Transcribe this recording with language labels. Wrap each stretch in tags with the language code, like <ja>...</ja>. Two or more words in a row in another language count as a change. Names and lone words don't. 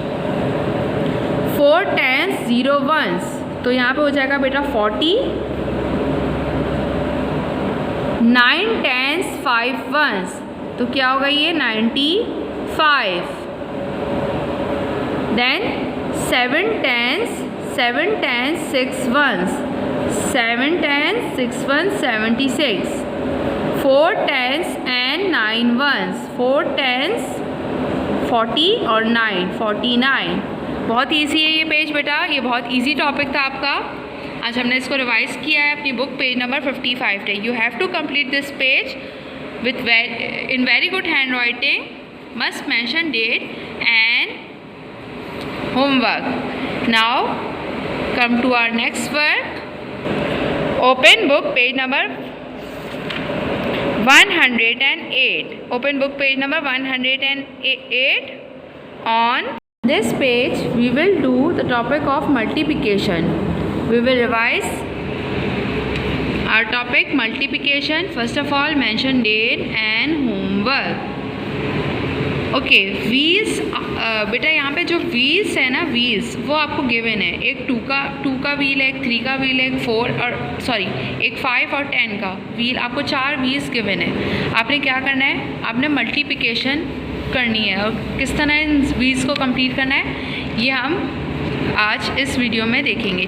<en>4 10s 0 1s,</en> <hi>तो यहाँ पे हो जाएगा बेटा 40,</hi> <en>9 10s 5 1s,</en> <hi>तो क्या होगा ये 95, देन 7 10s 6 1s, 7 10s 6 1s 76,</hi> <en>4 10s and 9 1s,</en> <hi>4 10s 40 और 9 49। बहुत ईजी है ये पेज बेटा, ये बहुत</hi> <en>easy topic</en> <hi>था आपका। आज हमने इसको रिवाइज किया है अपनी बुक</hi> <en>page number</en> <hi>55 पे।</hi> <en>you have to complete this page with in very good hand writing, must mention date and homework. now come to our next work. open book page number 108, open book page number 108. On this page we will do the topic of multiplication. We will revise our topic multiplication. First of all mention date and homework. okay wheels</en> <hi>बेटा यहाँ पे जो व्हील्स है ना, व्हील्स वो आपको गिवन है, एक 2 का व्हील है, एक 3 का व्हील है, एक 4 और सॉरी एक 5 और 10 का व्हील, आपको 4 व्हील्स गिवन है। आपने क्या करना है, आपने मल्टीप्लिकेशन करनी है और किस तरह इन व्हील्स को कंप्लीट करना है ये हम आज इस वीडियो में देखेंगे।</hi>